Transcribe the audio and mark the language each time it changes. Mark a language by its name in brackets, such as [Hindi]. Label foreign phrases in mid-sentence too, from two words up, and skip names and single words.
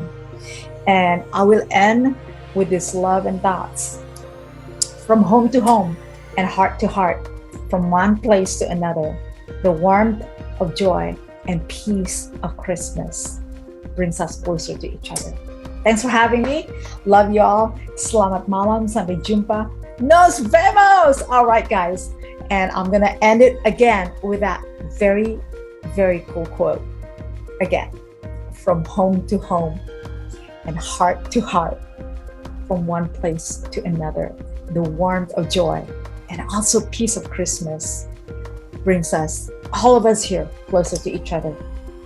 [English] And I will end with this love and thoughts. From home to home and heart to heart, from one place to another, the warmth of joy and peace of Christmas brings us closer to each other. Thanks for having me. Love you all. [Indonesian] Selamat malam. Sampai jumpa. [Spanish] Nos vemos. [English] All right, guys. And I'm going to end it again with that very, very cool quote. Again, from home to home and heart to heart, from one place to another, the warmth of joy and also peace of Christmas brings us, all of us here, closer to each other.